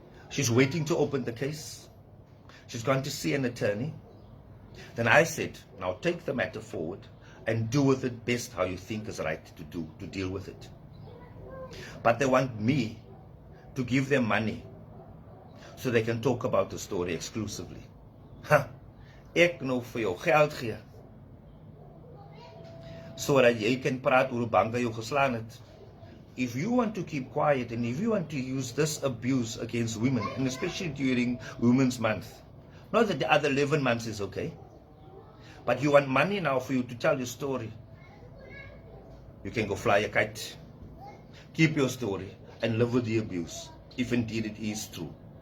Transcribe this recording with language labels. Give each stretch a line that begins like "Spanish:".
English: She's waiting to open the case. She's gone to see an attorney. Then I said, now take the matter forward and do with it best how you think is right to deal with it. But they want me to give them money so they can talk about the story exclusively.
Afrikaans: Ek nou vir jou geld gee sodat jy kan praat oor hoe Bhanga jou geslaan het.
English: If you want to keep quiet and if you want to use this abuse against women, and especially during Women's Month, not that the other 11 months is okay, but you want money now for you to tell your story, you can go fly a kite, keep your story, and live with the abuse, if indeed it is true.